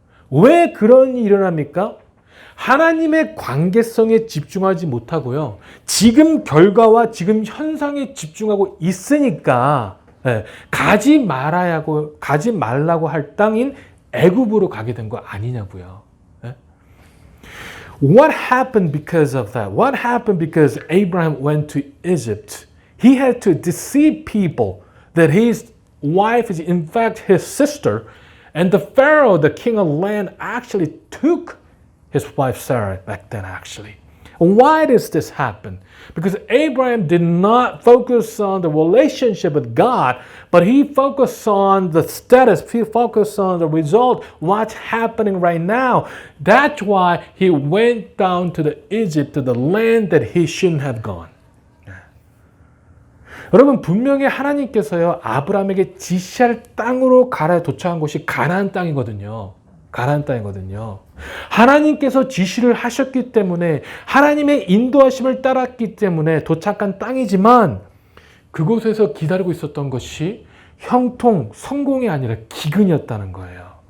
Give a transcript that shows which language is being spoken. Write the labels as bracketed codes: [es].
[ko] 왜 그런 일이 일어납니까? 하나님의 관계성에 집중하지 못하고요. 지금 결과와 지금 현상에 집중하고 있으니까 가지 말라고 할 땅인 애굽으로 가게 된 거 아니냐고요. [en] What happened because of that? What happened because Abraham went to Egypt? He had to deceive people that his wife is in fact his sister. And the Pharaoh, the king of land, actually took his wife Sarah back then, actually. Why does this happen? Because Abraham did not focus on the relationship with God, but he focused on the status, he focused on the result, what's happening right now. That's why he went down to the Egypt, to the land that he shouldn't have gone. [ko] 여러분 분명히 하나님께서요 아브라함에게 지시할 땅으로 가라 도착한 곳이 가나안 땅이거든요. 가나안 땅이거든요. 하나님께서 지시를 하셨기 때문에 하나님의 인도하심을 따랐기 때문에 도착한 땅이지만 그곳에서 기다리고 있었던 것이 형통, 성공이 아니라 기근이었다는 거예요.